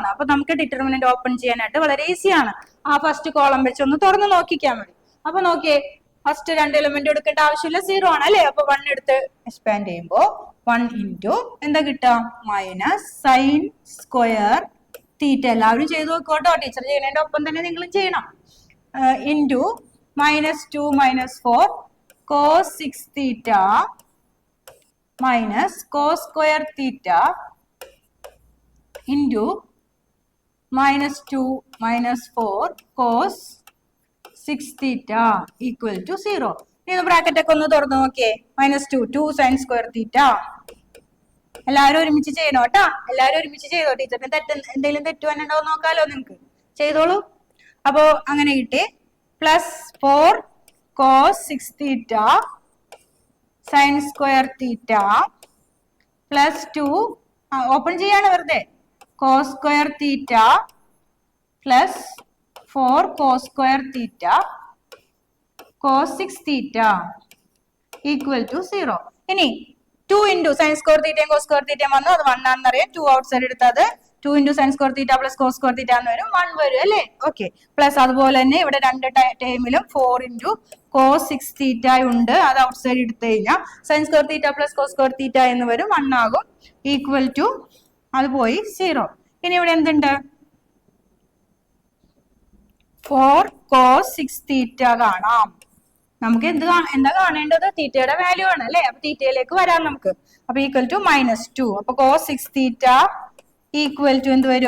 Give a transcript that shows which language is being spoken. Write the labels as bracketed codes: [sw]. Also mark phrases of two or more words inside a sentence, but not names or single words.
[ml] അപ്പൊ നമുക്ക് [en] determinant open [ml] ചെയ്യാനായിട്ട് വളരെ ഈസിയാണ്. ആ [en] first column [ml] വെച്ച് ഒന്ന് തുറന്ന് നോക്കിക്കാൻ മതി. അപ്പൊ നോക്കിയേ, [en] first 2 element [ml] എടുക്കേണ്ട ആവശ്യമില്ല, 0 ആണ് അല്ലേ? അപ്പൊ 1 എടുത്ത് എക്സ്പാൻഡ് ചെയ്യുമ്പോ 1 ഇൻറ്റു എന്താ കിട്ടാം? [en] minus sine square theta. [ml] എല്ലാവരും ചെയ്തു നോക്കോട്ടോ, ടീച്ചർ ചെയ്യുന്നതിന്റെ ഒപ്പം തന്നെ നിങ്ങളും ചെയ്യണം. [en] ഇൻറ്റു minus 2 minus 4 cos 6 theta minus cos square theta into minus 2 minus 4 cos 6 theta equal to 0. [ml] ഇനി ബ്രാക്കറ്റ് ഒക്കെ ഒന്ന് തുറന്നു നോക്കിയേ. [en] -2 sin square theta. [ml] എല്ലാവരും ഒരുമിച്ച് ചെയ്യണോ കേട്ടാ? എല്ലാവരും ഒരുമിച്ച് ചെയ്തോ. ടീച്ചറിന് എന്തെങ്കിലും തെറ്റുവാനുണ്ടോ നോക്കാലോ, നിങ്ങൾക്ക് ചെയ്തോളൂ. അപ്പോ അങ്ങനെ കിട്ടി [en] plus 4 cos 6 theta sin square theta plus 2 open [ml] ചെയ്യാണ് വെറുതെ [en] cos square theta plus 4 cos square theta cos 6 theta equal to 0. ഇനി 2 into sin square theta cos square theta വന്നു, [ml] അത് 1 ആണെന്ന് അറിയാം. [en] 2 ഔട്ട്സൈഡ് എടുത്തത് 2 into sin square theta plus cos square theta [ml] എന്ന് വരും, 1 വരും അല്ലേ? [en] ഓക്കെ. പ്ലസ് [ml] അതുപോലെ തന്നെ ഇവിടെ 2 ടൈമിലും [en] 4 into cos 6 theta [ml] ഉണ്ട്, അത് [en] ഔട്ട്സൈഡ് [ml] എടുത്തു കഴിഞ്ഞാൽ [en] sin square theta plus cos square theta [ml] എന്ന് വരും, 1 ആകും. [en] equal to [ml] അത് പോയി 0. ഇനി ഇവിടെ എന്തുണ്ട്? [en] 4 cos 6 theta കാണാം. [ml] നമുക്ക് എന്താ കാണേണ്ടത്? തീറ്റയുടെ വാല്യൂ ആണ് അല്ലെ? അപ്പൊ തീറ്റയിലേക്ക് വരാം നമുക്ക്. അപ്പൊ [en] equal to [ml] -2. അപ്പൊ [en] cos 6 theta equal to [ml] എന്ത് വരും?